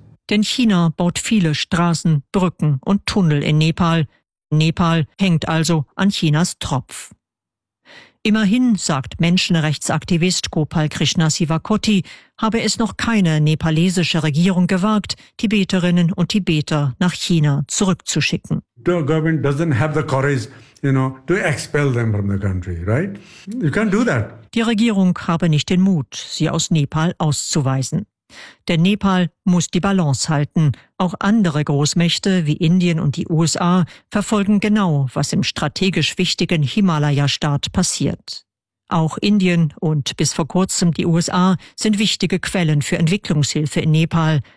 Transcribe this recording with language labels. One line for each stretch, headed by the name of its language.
German: Denn China baut viele Straßen, Brücken und Tunnel in Nepal. Nepal hängt also an Chinas Tropf. Immerhin, sagt Menschenrechtsaktivist Gopal Krishna Sivakoti, habe es noch keine nepalesische Regierung gewagt, Tibeterinnen und Tibeter nach China zurückzuschicken.
English: The government doesn't have the courage, you know, to expel them from the country, right? You can't do that.
German: Die Regierung habe nicht den Mut, sie aus Nepal auszuweisen. Denn Nepal muss die Balance halten. Auch andere Großmächte wie Indien und die USA verfolgen genau, was im strategisch wichtigen Himalaya-Staat passiert. Auch Indien und bis vor kurzem die USA sind wichtige Quellen für Entwicklungshilfe in Nepal.